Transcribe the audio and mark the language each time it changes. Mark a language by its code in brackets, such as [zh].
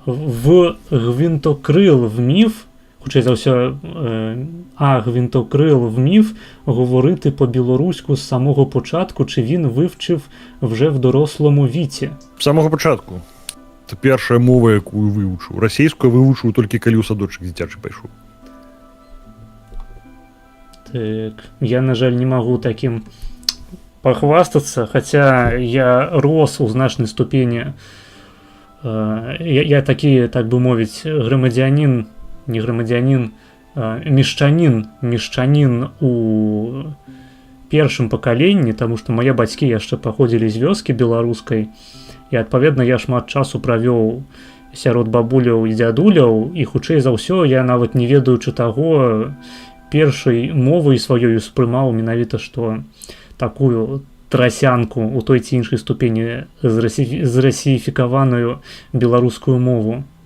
[uk] В Гвинтокрил вмів, хоча за все, Гвинтокрил вмів говорити по-білоруську з самого початку, чи він вивчив вже в дорослому віці? З самого початку. Це перша мова, яку вивчу. Російську вивчу тільки коли у садочок дитячий пішов. Так, я, на жаль, [ru] не могу таким похвастаться, хотя я рос у значной ступени. [be] Я такі, так бы мовіць, грамадзянін, не грамадзянін, мешчанін у першым пакаленні, таму што мае бацькі яшчэ паходзілі з вёскі беларускай, і адпаведна я шмат часу правёў сярод бабуляў і дзядуляў, і хутчэй за ўсё я нават не ведаючы таго першай мовай сваёй успрымаў менавіта што такую трасянку у той ці іншай ступені зрасіфікаваную беларускую мову.